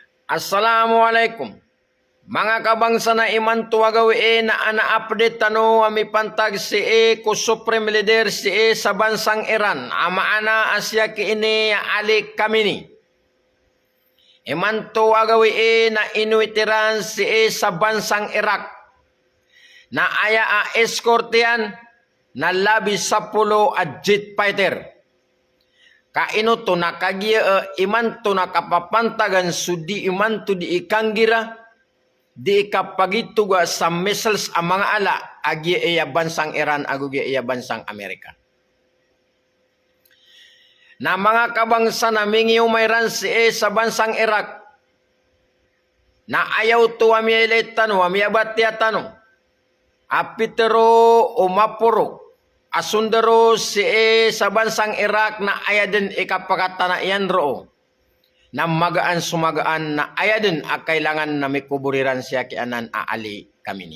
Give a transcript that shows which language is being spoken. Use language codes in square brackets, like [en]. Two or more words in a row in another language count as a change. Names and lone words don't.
[mrw] Assalamualaikum. Mga kabangsa na iman tuwagawi na ana-update tano ami pantag si ko supreme leader si sa bansang Iran. Ama ana Asya kiini Ali Khamenei. Iman tuwagawi na inuitiran si sa bansang Iraq. Na aya a eskortian na labi 10 at jet fighter. Kaino to nakagia iman to nakapapantagan sudi iman to di ikanggira di ikapagituga sa missiles ang mga ala agi iya bansang Iran agugi iya bansang Amerika. Na mga kabangsa na mingiw mayran si sa bansang Iraq na ayaw to wamiyailitan wamiyabatyatan apitero o mapuro asundaro si sa bansang Iraq na ayadin ikapakatana iyan roo na magaan sumagaan na ayadin kailangan na may kuburiran siya kianan Ali Khamenei.